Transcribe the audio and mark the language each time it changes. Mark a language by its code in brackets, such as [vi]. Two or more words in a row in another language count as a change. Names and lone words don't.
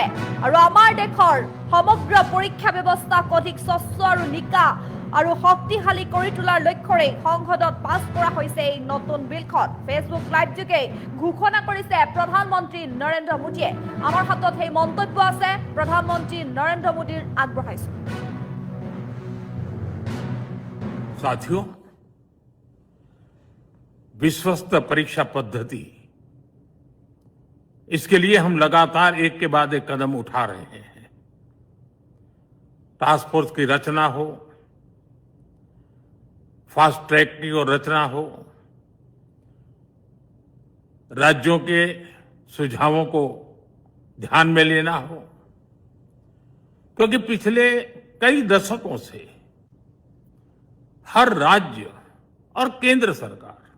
[as] আৰু আমাৰ দেশৰ সমগ্ৰ পৰীক্ষা ব্যৱস্থাক অধিক স্বচ্ছ আৰু নিকা আৰু শক্তিশালী কৰি তোলাৰ লক্ষ্যৰে সংসদত পাছ কৰা হৈছে এই নতুন বিলখন। ফেচবুক লাইভ যোগে ঘোষণা কৰিছে প্ৰধানমন্ত্ৰী নৰেন্দ্ৰ মোদীয়ে। আমাৰ হাতত সেই মন্তব্য আছে প্ৰধানমন্ত্ৰী নৰেন্দ্ৰ মোদীৰ, আগবঢ়াইছো। [hi] साथियों, विश्वस्त परीक्षा पद्धति, इसके लिए हम लगातार एक के बाद एक कदम उठा रहे हैं। [en] task force [hi] की रचना हो, [en] fast track [hi] की और रचना हो, राज्यों के सुझावों को ध्यान में लेना हो, क्योंकि पिछले कई दशकों से हर राज्य और केंद्र सरकार